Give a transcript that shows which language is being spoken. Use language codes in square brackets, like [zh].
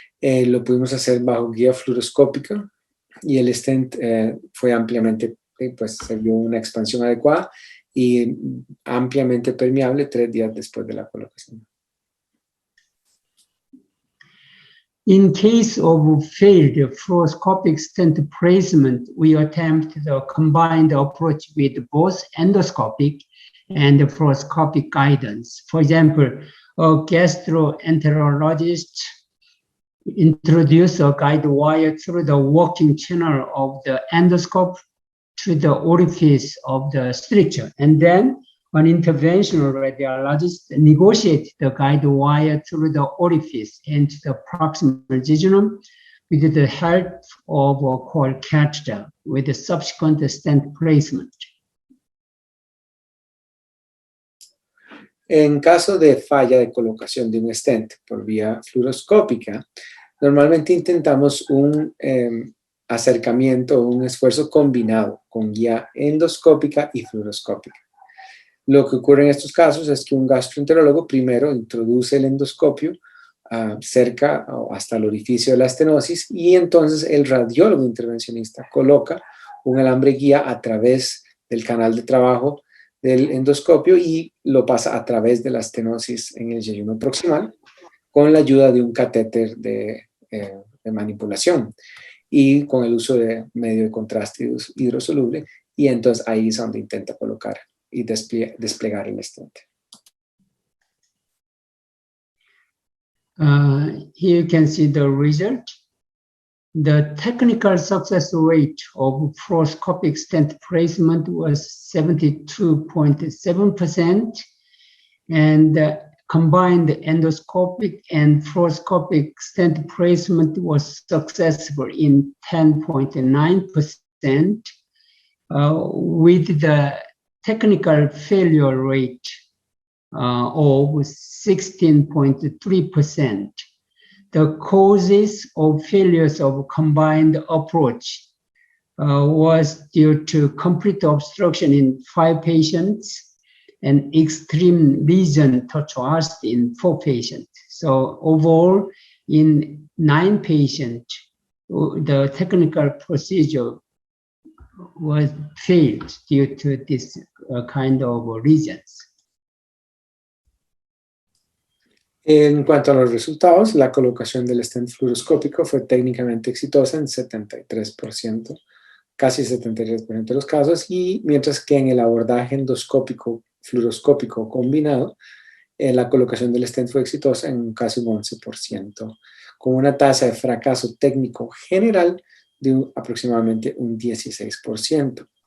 [es] Lo pudimos hacer bajo guía fluoroscópica y el stent fue ampliamente, pues se vio una expansión adecuada y ampliamente permeable 3 días después de la colocación. [en] In case of failed fluoroscopic stent placement, we attempt the combined approach with both endoscopic and fluoroscopic guidance. For example, a gastroenterologist introduce a guide wire through the working channel of the endoscope to the orifice of the stricture, and then an interventional radiologist negotiates the guide wire through the orifice into the proximal jejunum with the help of a cold catheter with the subsequent stent placement. [es] En caso de falla de colocación de un stent por vía fluoroscópica, normalmente intentamos un acercamiento, un esfuerzo combinado con guía endoscópica y fluoroscópica. Lo que ocurre en estos casos es que un gastroenterólogo primero introduce el endoscopio cerca o hasta el orificio de la estenosis y entonces el radiólogo intervencionista coloca un alambre guía a través del canal de trabajo del endoscopio y lo pasa a través de la estenosis en el yeyuno proximal con la ayuda de un catéter de manipulación y con el uso de medio de contraste hidrosoluble, y entonces ahí es donde intenta colocar y desplegar el stent. [en] Here you can see the result. the technical success rate of fluoroscopic stent placement was 72.7%, and combined endoscopic and fluoroscopic stent placement was successful in 10.9%, with the technical failure rate of 16.3%. The causes of failures of combined approach was due to complete obstruction in 5 patients and extreme lesion tortuosity in 4 patients. So overall, in 9 patients, the technical procedure was failed due to this kind of reasons. [es] En cuanto a los resultados, la colocación del stent fluoroscópico fue técnicamente exitosa en 73%, casi 73% de los casos, y mientras que en el abordaje endoscópico fluoroscópico combinado, la colocación del stent fue exitosa en casi un 11%, con una tasa de fracaso técnico general de aproximadamente un 16%.